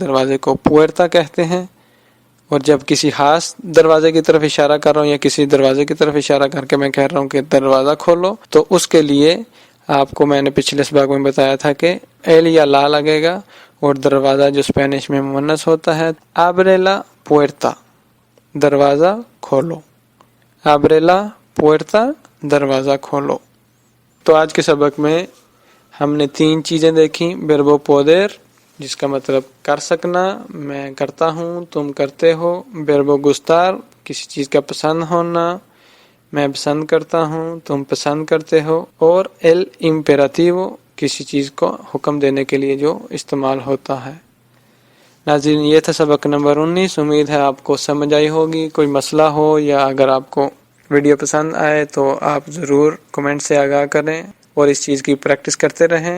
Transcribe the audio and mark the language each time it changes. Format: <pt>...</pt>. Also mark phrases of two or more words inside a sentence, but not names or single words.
<ur>دروازے کو puerta کہتے ہیں، اور جب کسی خاص دروازے کی طرف اشارہ کر رہا ہوں یا کسی دروازے کی طرف اشارہ کر کے میں کہہ رہا ہوں کہ دروازہ کھولو، تو اس کے لیے آپ کو میں نے پچھلے سباق میں بتایا تھا کہ ایل یا لا لگے گا، اور دروازہ جو اسپینش میں مؤنث ہوتا ہے</ur> <es>abre la puerta،</es> <ur>دروازہ کھولو۔</ur> <es>abre la puerta،</es> <ur>دروازہ کھولو۔ تو آج کے سبق میں ہم نے 3 چیزیں دیکھیں:</ur> <es>verbo poder</es> <ur>جس کا مطلب کر سکنا، میں کرتا ہوں، تم کرتے ہو۔</ur> <es>verbo gustar</es> <ur>کسی چیز کا پسند ہونا، میں پسند کرتا ہوں، تم پسند کرتے ہو۔ اور</ur> <es>el imperativo</es> <ur>کسی چیز کو حکم دینے کے لیے جو استعمال ہوتا ہے۔ ناظرین، یہ تھا سبق نمبر 19۔ امید ہے آپ کو سمجھ آئی ہوگی۔ کوئی مسئلہ ہو یا اگر آپ کو ویڈیو پسند آئے تو آپ ضرور کمنٹ سے آگاہ کریں اور اس چیز کی پریکٹس کرتے رہیں۔</ur>